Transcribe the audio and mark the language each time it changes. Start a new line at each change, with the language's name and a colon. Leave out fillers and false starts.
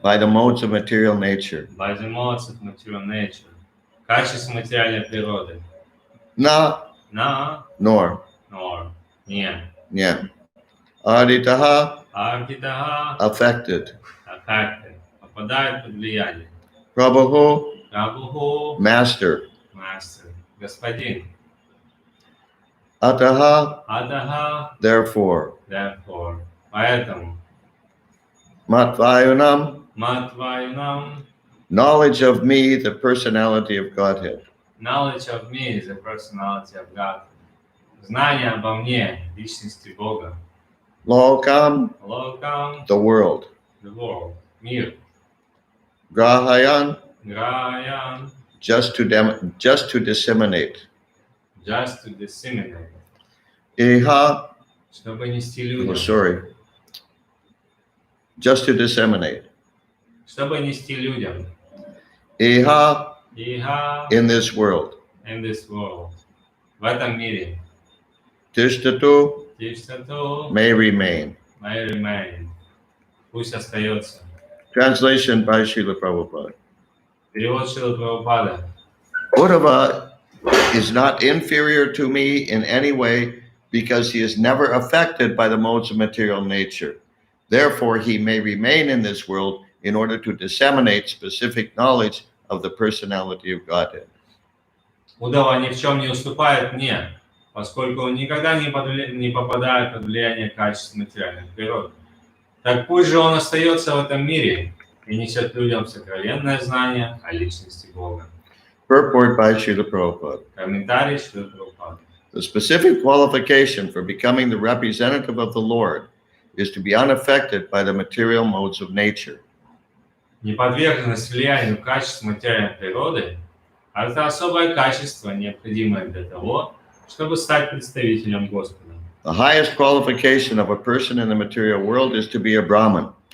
English: by the modes of material nature by the modes of material nature.
Russian: Качество материальной природы.
Sanskrit: Na На
English: nor nor.
Russian: Не.
Sanskrit: Nya Aditaha Ардитаха
English: affected affected.
Russian: Попадает под влияние.
Sanskrit: Prabhu Прабху
English: master
Russian: мастер. Господин.
Sanskrit: Ataha Адаха
English: therefore therefore.
Russian: Поэтому.
Sanskrit: Matvayunam Матвайнам
English: knowledge of me the personality of Godhead knowledge of me is the personality of God.
Russian: Знание обо мне, личности Бога.
Sanskrit: Lokam Локам,
English: the world the world,
Russian: мир.
Sanskrit: Grahayan Граян,
English: just to disseminate just to disseminate.
Sanskrit: Iha
Russian: Чтобы нести oh, людям.
English: sorry just to disseminate
Russian: Чтобы нести людям.
Sanskrit: Iha Иха
English: in this world in this world.
Russian: В этом мире.
Sanskrit: Tishtatu Тиштату
English: may remain. may remain.
Russian: Пусть остается.
English: Translation by Srila Prabhupada.
Russian: Перевод Шрилы Прабхупады.
English: Uddhava is not inferior to me in any way because he is never affected by the modes of material nature. Therefore, he may remain in this world in order to disseminate specific knowledge of the personality of Godhead.
Russian: Удава ни в чем не уступает мне, поскольку он никогда не попадает под влияние качеств материальной природы. Так пусть же он остается в этом мире и несет людям сокровенное знание о личности Бога.
English: Purport by Srila Prabhupada.
Russian: Комментарий Шрилы Прабхупады.
English: The specific qualification for becoming the representative of the Lord is to be unaffected by the material modes of nature.
Russian: Неподверженность влиянию качеств материальной природы – это особое качество, необходимое для того, чтобы стать представителем Господа.
English: The highest qualification of a person in the material world is to be a Brahman.